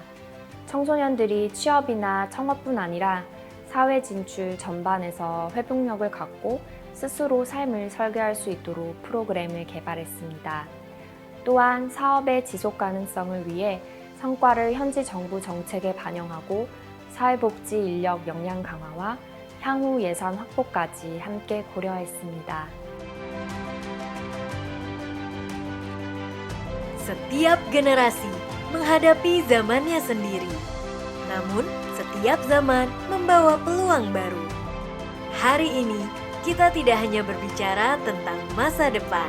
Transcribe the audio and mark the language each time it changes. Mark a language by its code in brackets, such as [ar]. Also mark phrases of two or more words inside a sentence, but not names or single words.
[ko] 청소년들이 취업이나 창업뿐 아니라 사회 진출 전반에서 회복력을 갖고 스스로 삶을 설계할 수 있도록 프로그램을 개발했습니다. 또한 사업의 지속 가능성을 위해 성과를 현지 정부 정책에 반영하고 사회복지 인력 역량 강화와 향후 예산 확보까지 함께 고려했습니다. [id] Setiap generasi menghadapi zamannya sendiri. Namun, setiap zaman membawa peluang baru. Hari ini, kita tidak hanya berbicara tentang masa depan.